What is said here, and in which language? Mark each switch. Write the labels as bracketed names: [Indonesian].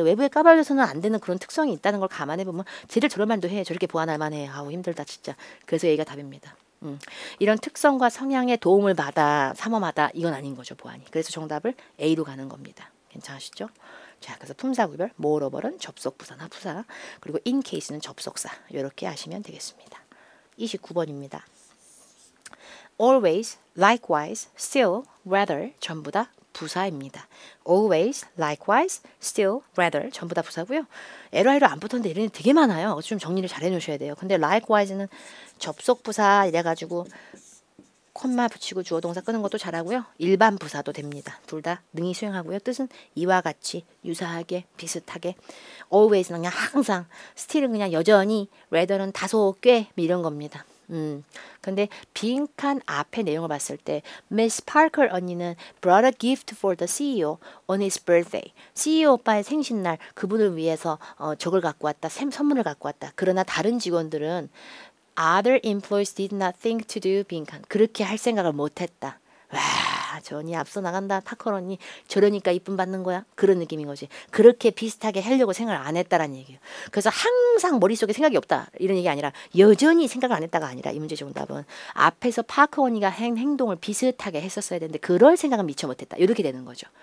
[Korean] 외부에 까발려서는 안 되는 그런 특성이 있다는 걸 감안해 보면 쟤들 저런 말도 해. 저렇게 보완할 만해. 아우 힘들다 진짜. 그래서 얘가 답입니다. 이런 특성과 성향에 도움을 받아 삼엄하다 이건 아닌 거죠 보안이. 그래서 정답을 A로 가는 겁니다. 괜찮으시죠? 자, 그래서 품사 구별, moreover는 접속 부사나 부사, 그리고 in case는 접속사. 이렇게 아시면 되겠습니다. 29번입니다. always, likewise, still, rather 전부 다 부사입니다. always, likewise, still, rather 전부 다 부사고요. LI로 안 붙었는데 이런 게 되게 많아요. 좀 정리를 잘 해놓으셔야 돼요. 근데 likewise는 접속 부사 이래가지고 콤마 붙이고 주어 동사 끄는 것도 잘하고요. 일반 부사도 됩니다. 둘 다 능히 수행하고요. 뜻은 이와 같이 유사하게 비슷하게 always는 그냥 항상 still은 그냥 여전히 rather는 다소 꽤 이런 겁니다. 근데 빈칸 앞에 내용을 봤을 때 [English] Miss Parker [Korean] 언니는 [English] brought a gift for the CEO on his birthday. [Korean] CEO 오빠의 생신날 그분을 위해서 저걸 갖고 왔다. 선물을 갖고 왔다. 그러나 다른 직원들은 [English] Other employees did not think to do [Korean] 빈칸. 그렇게 할 생각을 못했다. 와, 저 언니 앞서 나간다. 파커 언니 저러니까 이쁨 받는 거야. 그런 느낌인 거지. 그렇게 비슷하게 하려고 생각을 안 했다라는 얘기예요. 그래서 항상 머릿속에 생각이 없다. 이런 얘기 아니라 여전히 생각을 안 했다가 아니라 이 문제 정답은 앞에서 파커 언니가 행동을 비슷하게 했었어야 되는데 그럴 생각은 미처 못했다. 이렇게 되는 거죠.